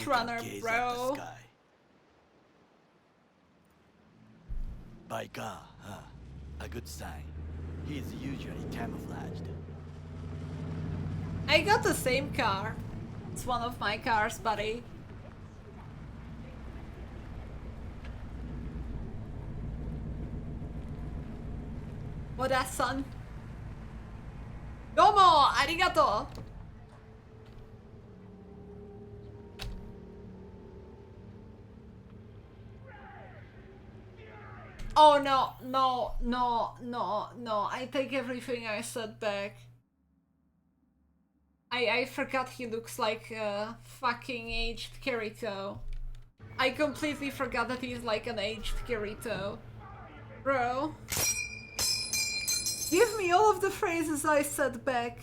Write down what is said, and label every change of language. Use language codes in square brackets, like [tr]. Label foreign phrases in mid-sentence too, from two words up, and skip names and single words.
[en] you can runner, gaze at bro. the sky. By God, huh? A good sign. He's usually camouflaged. I got the same car. It's one of my cars, buddy. Moda-san. [ja] Domo! Arigato! [en] Oh no, no, no, no, no. I take everything I said back. I forgot he looks like a fucking aged Kirito. I completely forgot that he's like an aged Kirito. Bro. Give me all of the phrases I said back.